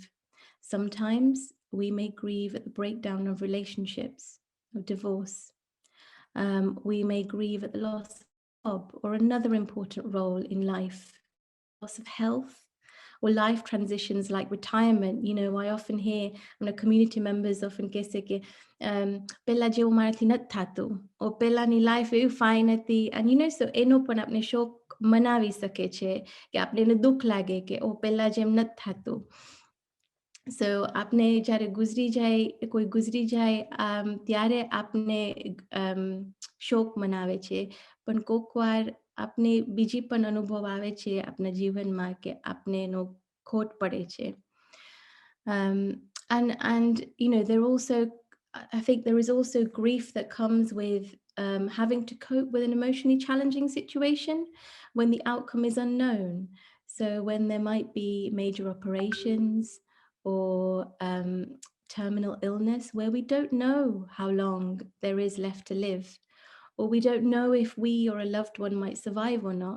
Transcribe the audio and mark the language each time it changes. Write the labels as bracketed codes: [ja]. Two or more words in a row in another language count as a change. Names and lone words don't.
[en] Sometimes we may grieve at the breakdown of relationships, of divorce. We may grieve at the loss of a job or another important role in life, loss of health, or life transitions like retirement. I often hear community members often say [gu] કે પેલા જેવું મારાથી નથી થાતું or પેલાની life એવી fine હતી [en] and so [gu] એનો પણ આપણે શોક મનાવી શકે છે કે આપણે એને દુઃખ લાગે કે પેલા જેમ નથી થાતું. So આપને જ્યારે કોઈ ગુજરી જાય ત્યારે આપને શોક મનાવે છે પણ કોકવાર આપને બીજી પણ અનુભવ આવે છે આપના જીવનમાં કે આપને એનો ખોટ પડે છે. [en] And there also, I think there is also grief that comes with having to cope with an emotionally challenging situation when the outcome is unknown. So when there might be major operations or terminal illness where we don't know how long there is left to live, or we don't know if we or a loved one might survive or not.